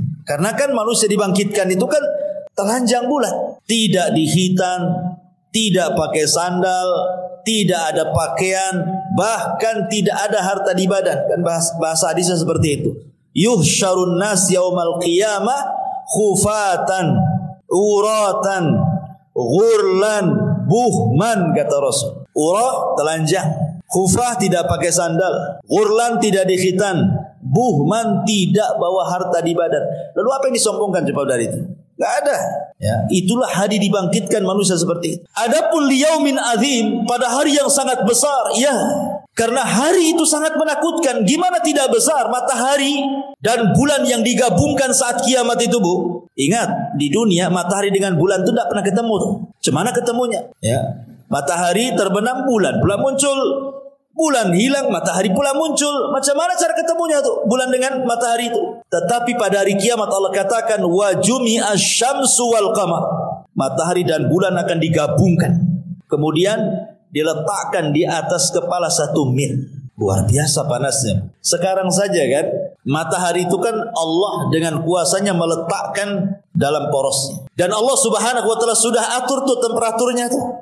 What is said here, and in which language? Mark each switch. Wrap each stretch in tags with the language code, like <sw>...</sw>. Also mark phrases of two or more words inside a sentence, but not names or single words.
<id>Karena kan manusia dibangkitkan itu kan telanjang bulat, tidak dihitan, tidak pakai sandal, tidak ada pakaian, bahkan tidak ada harta di badan. Kan bahasa hadisnya seperti itu.</id> <ar>يحشر الناس يوم القيامة حفاة عراة غرلا بهما,</ar> <id>kata Rasul. Urah telanjang, khufah tidak pakai sandal, ghurlan tidak dikhitan, buhman tidak bawa harta di badan. Lalu apa yang disombongkan coba dari itu? Gak ada. Ya, itulah hari dibangkitkan manusia seperti itu. Adapun</id> <ar>ليوم عظيم,</ar> <id>pada hari yang sangat besar, ya. Karena hari itu sangat menakutkan. Gimana tidak besar? Matahari dan bulan yang digabungkan saat kiamat itu, Bu. Ingat, di dunia matahari dengan bulan itu tidak pernah ketemu tuh. Cemana ketemunya? Ya. Matahari terbenam, bulan muncul. Bulan hilang, matahari pula muncul. Macam mana cara ketemunya tuh bulan dengan matahari itu? Tetapi pada hari kiamat Allah katakan</id> <ar>وجمع الشمس والقمر.</ar> <id>Matahari dan bulan akan digabungkan. Kemudian diletakkan di atas kepala 1 mil. Luar biasa panasnya. Sekarang saja kan, matahari itu kan Allah dengan kuasanya meletakkan dalam porosnya. Dan Allah</id> <ar>سبحانه وتعالى</ar> <id>sudah atur tuh temperaturnya tuh.</id>